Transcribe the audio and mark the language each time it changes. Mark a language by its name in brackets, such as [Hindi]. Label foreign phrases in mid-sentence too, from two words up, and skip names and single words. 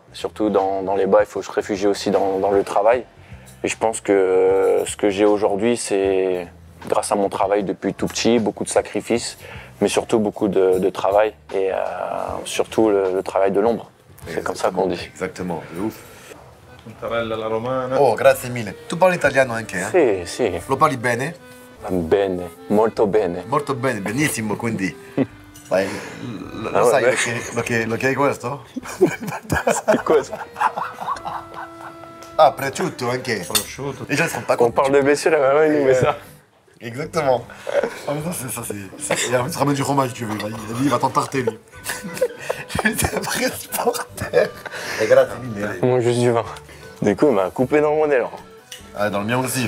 [French] Surtout dans les bas, il faut se réfugier aussi dans le travail. Et je pense que ce que j'ai aujourd'hui, c'est grâce à mon travail depuis tout petit, beaucoup de sacrifices, mais surtout beaucoup de travail et surtout le travail de l'ombre. C'est comme ça qu'on dit. Exactement, de ouf. [Italian] Mozzarella alla romana. Oh, grazie mille. Tu parli italiano anche, eh? Sì. Lo parli bene? Bene, molto bene. Molto bene, benissimo, quindi. Vai, lo sai lo che è questo? Cosa? Ah, prosciutto anche. Prosciutto. [French] Les gens ne se rendent pas On compte. parle de blessure et maintenant il nous met ça. Exactement. Ah, mais ça, c'est. Et après, tu ramènes du fromage, tu veux. Lui, il va t'en tarter, lui. C'est un vrai supporter. [Italian] Et grazie mille. [French] Moi, juste du vin. Du coup, il m'a coupé dans mon élan. Ah, dans le mien aussi.